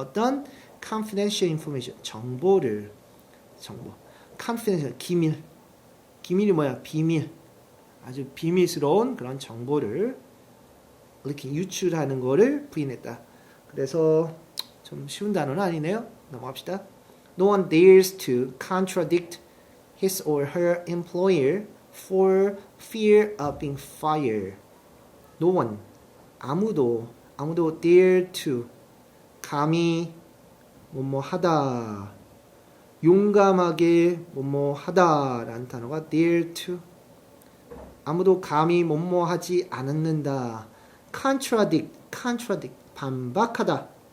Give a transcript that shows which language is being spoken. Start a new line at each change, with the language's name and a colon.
Korean: 어떤 confidential information, 정보. confidential, 기밀이 뭐야? 비밀. 아주 비밀스러운 그런 정보를 이렇게 유출하는 거를 부인했다. 그래서 좀 쉬운 단어는 아니네요. 넘어갑시다.
English: No one dares to contradict his or her employer for fear of being fired.
Korean: No one, 아무도 dare to, 감히 하다, 용감하게 하다라는 단어가 dare to. 아무도 감히 하지 않는다. contradict, 반박하다.